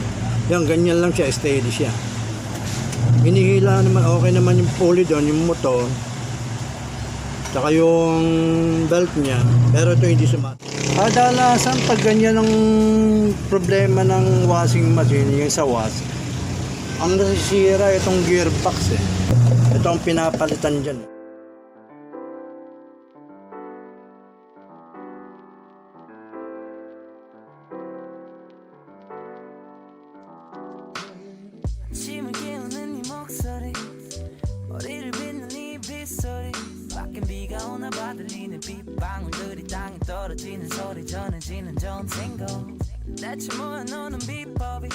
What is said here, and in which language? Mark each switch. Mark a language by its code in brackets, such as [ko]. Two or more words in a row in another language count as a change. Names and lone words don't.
[tl] Yan, ganyan lang siya, steady siya. Hinihila naman, okay naman yung pulley doon, yung motor, tsaka yung belt niya, pero ito hindi sumasabay. Kadalasan pag ganyan ang problema ng [en] washing machine, [tl] yung sa wash, ang nasisira itong gearbox eh. Ito ang pinapalitan dyan. [ko] 아침을 깨우는 네 목소리 머리를 빗는 네 빗소리 밖엔 비가 오나 봐 들리는 빗방울들이 땅에 떨어지는 소리 전해지는 전생고 대체 뭐야 너는 비법이